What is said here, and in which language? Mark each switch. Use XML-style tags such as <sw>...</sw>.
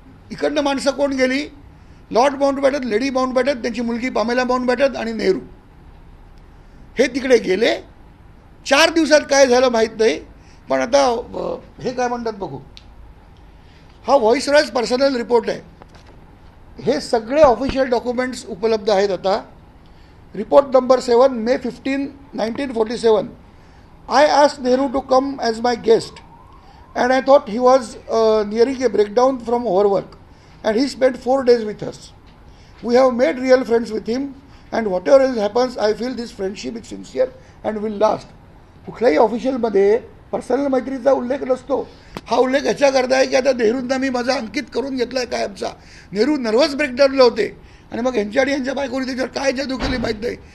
<mr>इकडनं माणसं कोण गेली? लॉर्ड माउंटबॅटन, लेडी माउंटबॅटन, त्यांची मुलगी पामेला माउंटबॅटन आणि नेहरू हे तिकडे गेले. 4 दिवसात काय झालं माहीत नाही, पण आता हे काय म्हणतात बघू. हा व्हॉइसरॉयज पर्सनल रिपोर्ट आहे. हे सगळे ऑफिशियल डॉक्युमेंट्स उपलब्ध आहेत आता.</mr> <en>Report number 7, May 15, 1947. I asked Nehru to come as my guest, and I thought he was nearing a breakdown from overwork, and he spent 4 days with us. We have made real friends with him, and whatever else happens, I feel this friendship is sincere and will last.</en> <mr>कुठल्याही ऑफिशियलमध्ये personal मैत्रीचा उल्लेख नसतो. हा उल्लेख ह्याच्याकरता आहे की आता नेहरूंना मी माझा अंकित करून घेतला आहे कायमचा. नेहरू नर्वस ब्रेकडाऊनला होते आणि मग ह्यांच्या आणि ह्यांच्या बायकोनी त्याच्यावर काय जादू केली माहीत नाही.</mr>